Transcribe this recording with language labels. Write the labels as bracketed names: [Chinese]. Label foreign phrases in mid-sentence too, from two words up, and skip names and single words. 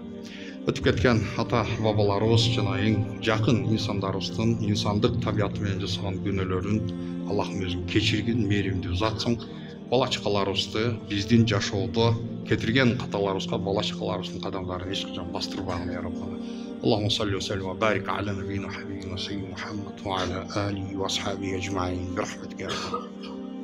[Kyrgyz] Өтүп кеткен ата бабаларыбыз жана эң жакын инсандарыбыздын инсандык табияты менен жасаган күнөөлөрүн Аллахым өзүң кечиргин, мээримдүү затсың. Бала чакаларыбызды биздин жашоодо кетирген каталарыбызга бала чакаларыбыздын кадамдарын эч качан бастырбагын, [Arabic] يا ربنا. اللهم صل وسلم وبارك على نبينا حبيبنا سيدنا محمد وعلى آله وأصحابه أجمعين. Бирахматика.